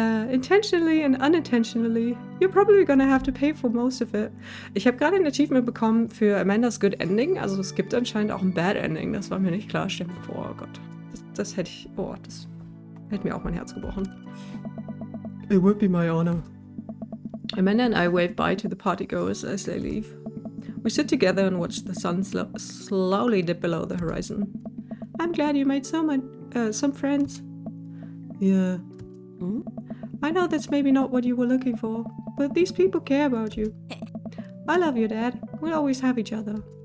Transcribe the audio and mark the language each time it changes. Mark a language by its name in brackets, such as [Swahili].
[English] Intentionally and unintentionally. You're probably gonna have to pay for most of it. [German] Ich habe gerade ein Achievement bekommen für Amandas Good Ending. Also es gibt anscheinend auch ein Bad Ending. Das war mir nicht klar. Stell mir vor, oh Gott. Das hätte ich... Oh, das hätte mir auch mein Herz gebrochen. [English] It would be my honor. Amanda and I wave bye to the partygoers as they leave. We sit together and watch the sun slowly dip below the horizon. I'm glad you made some friends. Yeah. Hmm? I know that's maybe not what you were looking for, but these people care about you. I love you, Dad. We'll always have each other.